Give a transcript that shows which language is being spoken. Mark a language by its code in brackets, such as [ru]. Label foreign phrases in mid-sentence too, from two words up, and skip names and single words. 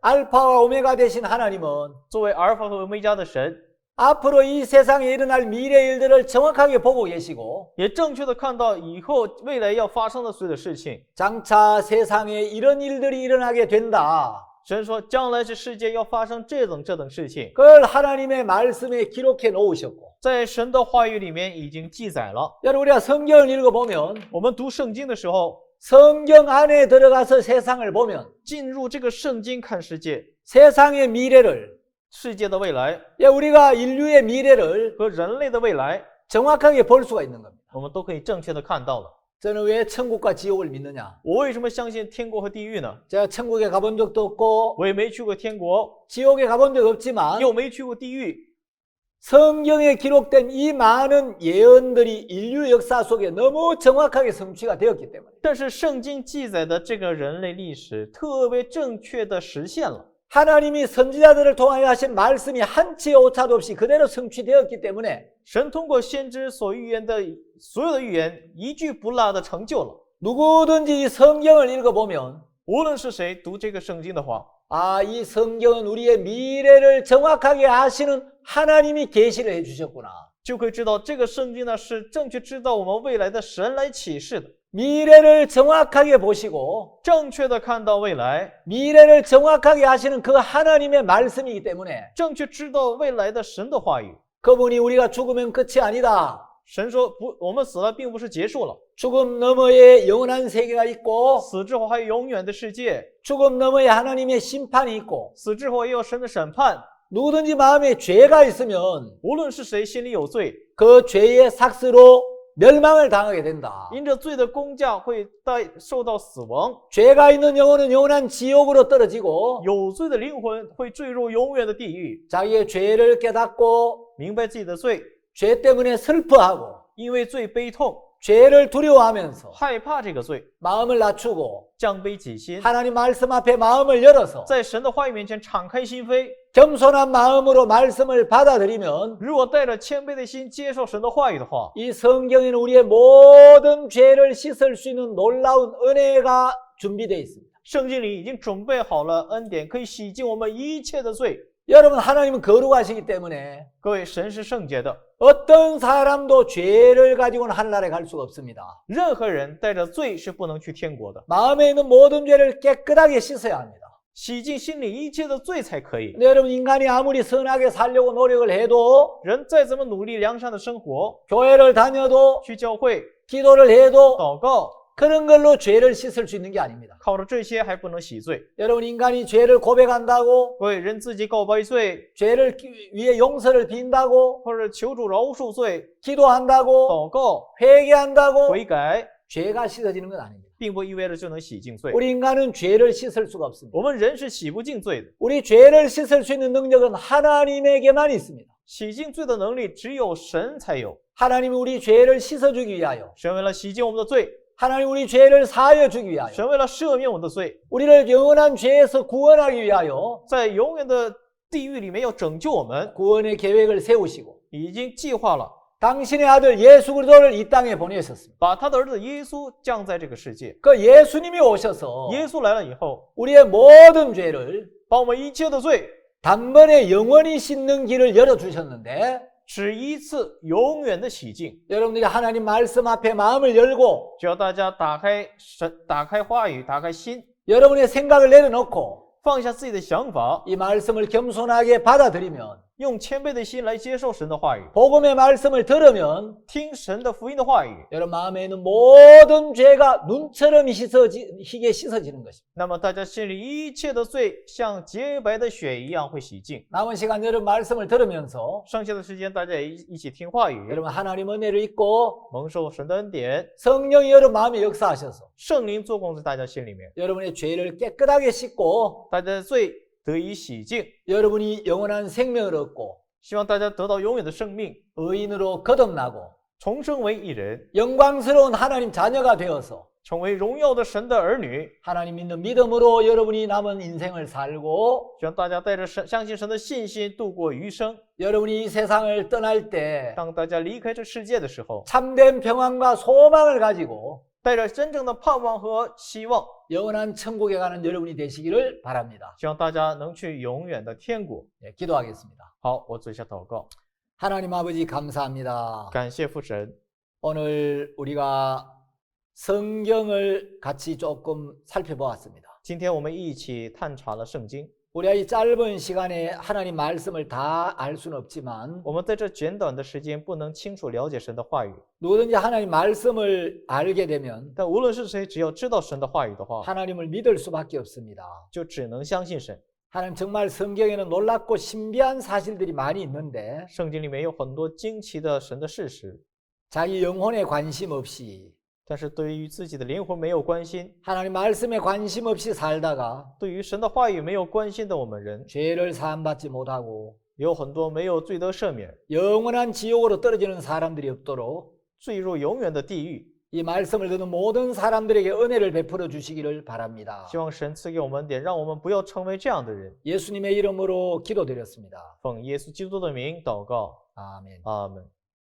[ko] 알파와 오메가 되신 하나님은 [zh] 作为阿尔法和欧米伽的神， [ko] 앞으로 이 세상에 일어날 미래 일들을 정확하게 보고 계시고 [zh] 也正确的看到以后未来要发生的所有的事情。 [ko] 장차 세상에 이런 일들이 일어나게 된다. [zh] 神说，将来这世界要发生这等事情， [ko] 그걸 하나님의 말씀에 기록해 놓으셨고 [zh] 在神的话语里面已经记载了。 [ko] 여러분 우리가 성경을 읽어보면 [zh] 我们读圣经的时候， [ko] 성경 안에 들어가서 세상을 보면 [zh] 进入这个圣经看世界， [ko] 세상의 미래를 [zh] 世界的未来 [ko] 우리가 인류의 미래를 [zh] 和人类的未来， [ko] 정확하게 볼 수가 있는 겁니다. [zh] 我们都可以正确的看到了。 [ko] 저는 왜 천국과 지옥을 믿느냐? [zh] 我为什么相信天国和地狱呢？ [ko] 제가 천국에 가본 적도 없고 [zh] 我也没去过天国， [ko] 지옥에 가본 적 없지만 [zh] 又没去过地狱。 [ko] 성경에 기록된 이 많은 예언들이 인류 역사 속에 너무 정확하게 성취가 되었기 때문에 [zh] 但是圣经记载的这个人类历史特别正确的实现了。 [ko] 하나님이 선지자들을 통하여 하신 말씀이 한치의 오차도 없이 그대로 성취되었기 때문에 [zh] 神通过先知所预言的所有的预言，一句不落的成就了。 [ko] 누구든지 이 성경을 읽어보면 [zh] 无论是谁读这个圣经的话， [ko] 이 성경은 우리의 미래를 정확하게 아시는 하나님이 계시를 해주셨구나. [zh] 就可以知道这个圣经呢是正确知道我们未来的神来启示的， [ko] 미래를 정확하게 보시고 [zh] 正确的看到未来， [ko] 미래를 정확하게 아시는 그 하나님의 말씀이기 때문에 [zh] 正确知道未来的神的话语。 [ko] 그분이 우리가 죽으면 끝이 아니다. [zh] 神说不，我们死了并不是结束了， [ko] 죽음 너머에 영원한 세계가 있고 [zh] 死之后还有永远的世界， [ko] 죽음 너머에 하나님의 심판이 있고 [zh] 死之后也有神的审判。 [ko] 누구든지 마음에 죄가 있으면 [zh] 无论是谁心里有罪， [ko] 그 죄의 삭스로 멸망을 당하게 된다. [zh] 因着罪的工价会受到死亡， [ko] 죄가 있는 영혼은 영원한 지옥으로 떨어지고 [zh] 有罪的灵魂会坠入永远的地狱。 [ko] 자기의 죄를 깨닫고 [zh] 明白自己的罪， [ko] 죄 때문에 슬퍼하고 [zh] 因为罪悲痛， [ko] 죄를 두려워하면서 [zh] 害怕这个罪， [ko] 마음을 낮추고 [zh] 降卑己心， [ko] 하나님 말씀 앞에 마음을 열어서 [zh] 在神的话语面前敞开心扉。 [ko] 겸손한 마음으로 말씀을 받아들이면 [zh] 如果带着谦卑的心接受神的话语的话， [ko] 이 성경에는 우리의 모든 죄를 씻을 수 있는 놀라운 은혜가 준비되어 있습니다. [zh] 圣经里已经准备好了恩典，可以洗净我们一切的罪。 [ko] 여러분 하나님은 거룩하시기 때문에 [zh] 各位，神是圣洁的， [ko] 어떤 사람도 죄를 가지고는 하늘나라에 갈 수가 없습니다. [zh] 任何人带着罪是不能去天国的。 [ko] 마음에 있는 모든 죄를 깨끗하게 씻어야 합니다. [zh] 洗净心里一切的罪才可以。 [ko] 근데 여러분 인간이 아무리 선하게 살려고 노력을 해도 [zh] 人再怎么努力良善的生活， [ko] 교회를 다녀도 [zh] 去教会 [ko] 기도를 해도 [zh] 祷告， [ko] 그런 걸로 죄를 씻을 수 있는 게 아닙니다. [zh] 靠着这些还不能洗罪。 [ko] 여러분 인간이 죄를 고백한다고 [zh] 各位，人自己告白罪， [ko] 죄를 위해 용서를 빈다고 [zh] 或者求主饶恕罪， [ko] 기도한다고 [zh] 祷告 [ko] 회개한다고 [zh] 悔改， [ko] 죄가 씻어지는 건 아닙니다. [zh] 并不意味着就能洗净罪。 [ko] 우리 인간은 죄를 씻을 수가 없습니다. [zh] 我们人是洗不净罪的， [ko] 우리 죄를 씻을 수 있는 능력은 하나님에게만 있습니다. [zh] 洗净罪的能力只有神才有。 [ko] 하나님이 우리 죄를 씻어주기 위하여 [zh] 神为了洗净我们的罪， [ko] 하나님 우리 죄를 사하여주기 위하여 [zh] 神为了赦免我们的罪， [ko] 우리를 영원한 죄에서 구원하기 위하여 [zh] 在永远的地狱里面要拯救我们， [ko] 구원의 계획을 세우시고 [zh] 已经计划了， [ko] 당신의 아들 예수 그리스도를 이 땅에 보내셨습니다. [zh] 把他的儿子耶稣降在这个世界。 [ko] 그 예수님이 오셔서 [zh] 耶稣来了以后， [ko] 우리의 모든 죄를 [zh] 把我们一切的罪 [ko] 단번에 영원히 씻는 길을 열어주셨는데 [zh] 只一次永远的洗净。 [ko] 여러분들이 하나님 말씀 앞에 마음을 열고 [zh] 只要大家打开神，打开话语，打开心， [ko] 여러분의 생각을 내려놓고 [zh] 放下自己的想法， [ko] 이 말씀을 겸손하게 받아들이면 [zh] 用谦卑的心来接受神的话语， [ko] 복음의 말씀을 들으면 [zh] 听神的福音的话语， [ko] 여러분 마음에 있는 모든 죄가 눈처럼 희게 씻어지는 것입니다. [zh] 那么大家心里一切的罪像洁白的雪一样会洗净。 [ko] 남은 시간 여러분 말씀을 들으면서 [zh] 剩下的时间，大家也一起听话语， [ko] 여러분 하나님 은혜를 잊고 [zh] 蒙受神的恩典， [ko] 성령이 여러분 마음에 역사하셔서 [zh] 圣灵做工在大家心里面， [ko] 여러분의 죄를 깨끗하게 씻고 [zh] 大家的罪得以洗净。 [ko] 여러분이 영원한 생명을 얻고 [zh] 希望大家得到永远的生命， [ko] 의인으로 거듭나고 [zh] 重生为一人， [ko] 영광스러운 하나님 자녀가 되어서 [zh] 成为荣耀的神的儿女。 [ko] 하나님 믿는 믿음으로 여러분이 남은 인생을 살고 [zh] 希望大家带着相信神的信心度过余生。 [ko] 여러분이 이 세상을 떠날 때 [zh] 当大家离开这世界的时候， [ko] 참된 평안과 소망을 가지고 [zh] 带着真正的盼望和希望， [ko] 영원한 천국에 가는 여러분이 되시기를 바랍니다. [zh] 希望大家能去永远的天国。 [ko] 네, 기도하겠습니다. [zh] 好，我做一下祷告。 [ko] 하나님 아버지 감사합니다. [zh] 感谢父神， [ko] 오늘 우리가 성경을 같이 조금 살펴보았습니다. [zh] 今天我们一起探查了圣经。 [ko] 우리가 이 짧은 시간에 하나님 말씀을 다 알 수는 없지만 [zh] 我们在这简短的时间不能清楚了解神的话语， [ko] 누구든지 하나님 말씀을 알게 되면 [zh] 但无论是谁，只要知道神的话语的话， [ko] 하나님을 믿을 수밖에 없습니다. [zh] 就只能相信神。 [ko] 하나님 정말 성경에는 놀랍고 신비한 사실들이 많이 있는데 [zh] 圣经里面有很多惊奇的神的事实， [ko] 자기 영혼에 관심 없이 [zh] 但是对于自己的灵魂没有关心， [ko] 하나님 말씀에 관심 없이 살다가 [zh] 对于神的话语没有关心的我们人， [ko] 죄를 사함받지 못하고 [zh] 有很多没有罪得赦免， [ko] 영원한 지옥으로 떨어지는 사람들이 없도록 [zh] 坠入永远的地狱。 [ko] 이 말씀을 듣는 모든 사람들에게 은혜를 베풀어 주시기를 바랍니다. [zh] 希望神赐给我们点，让我们不要成为这样的人。 [ko] 예수님의 이름으로 기도드렸습니다. [zh] 奉耶稣基督的名祷告， [ko] 아멘. [zh] 阿门。